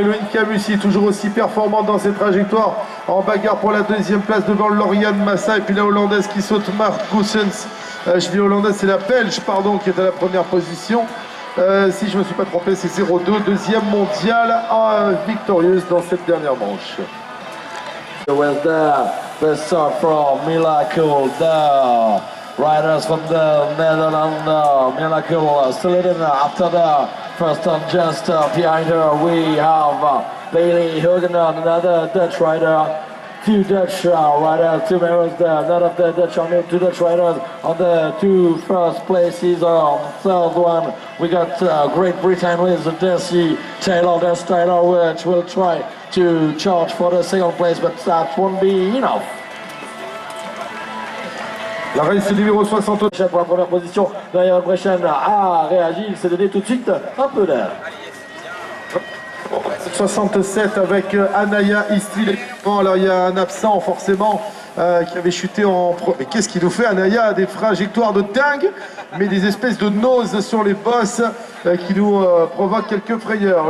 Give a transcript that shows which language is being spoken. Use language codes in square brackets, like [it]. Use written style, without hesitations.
[fr] Eloïne Camussi, toujours aussi performante dans ses trajectoires, en bagarre pour la deuxième place devant Lauriane Massa. Et puis la hollandaise qui saute, Mart Goossens. Je dis hollandaise, c'est la belge, pardon, qui est à la première position. Si je ne me suis pas trompé, c'est 0-2, deuxième mondiale, victorieuse dans cette dernière manche. [en] With the start from Miracle, the riders from the Netherlands, Miracle still leading after the first turn. Just behind her we have Bailey Hugener, another Dutch rider. Two Dutch riders, two members there, none of the Dutch on it, two Dutch riders on the two first places. On third one, we got Great Britain with Desi Taylor, which will try to charge for the second place, but that won't be enough. [fr] La race numéro 60. Pour la première position, derrière Brechen a réagi, il s'est donné tout de suite un peu d'air. 67 avec Anaya Istri. Alors il y a un absent forcément qui avait chuté en pro. Mais qu'est-ce qu'il nous fait Anaya? A des trajectoires de dingue, mais des espèces de noses sur les bosses qui nous provoquent quelques frayeurs.